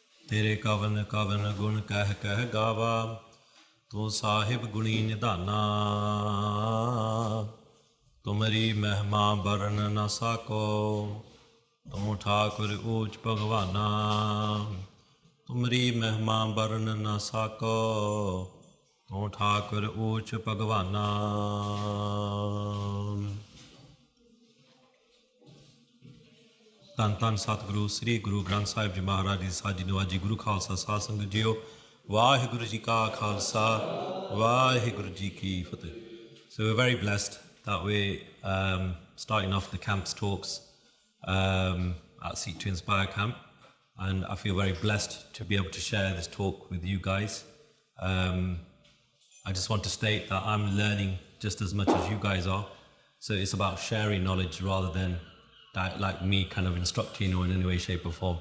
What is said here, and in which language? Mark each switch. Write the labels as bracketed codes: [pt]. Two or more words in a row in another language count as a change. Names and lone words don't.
[pa] ਤੇਰੇ ਕਵਨ ਕਵਨ ਗੁਣ ਕਹਿ ਕਹਿ ਗਾਵਾ ਤੂ ਸਾਹਿਬ ਗੁਣੀ ਨਿਧਾਨਾ ਤੁਮਰੀ ਮਹਿਮਾ ਬਰਨਿ ਨ ਸਾਕਉ ਤੂੰ ਠਾਕੁਰ ਊਚ ਭਗਵਾਨਾ ਤੁਮਰੀ ਮਹਿਮਾ ਬਰਨਿ ਨ ਸਾਕਉ ਤੂੰ ਠਾਕੁਰ ਊਚ ਭਗਵਾਨਾ। ਧੰਨ ਧੰਨ ਸਤਿਗੁਰੂ ਸ੍ਰੀ ਗੁਰੂ ਗ੍ਰੰਥ ਸਾਹਿਬ ਜੀ ਮਹਾਰਾਜ ਜੀ ਸਾਜੀ ਨਵਾਜੀ ਗੁਰੂ ਖਾਲਸਾ ਸਾਧ ਸੰਗਤ ਜੀਓ ਵਾਹਿਗੁਰੂ ਜੀ ਕਾ ਖਾਲਸਾ ਵਾਹਿਗੁਰੂ ਜੀ ਕੀ ਫਤਿਹ। [en] So we're very blessed that we're starting off the camp's talks at Seek to Inspire camp, and I feel very blessed to be able to share this talk with you guys. I just want to state that I'm learning just as much as you guys are, so it's about sharing knowledge rather than like me kind of instructing you in any way, shape or form.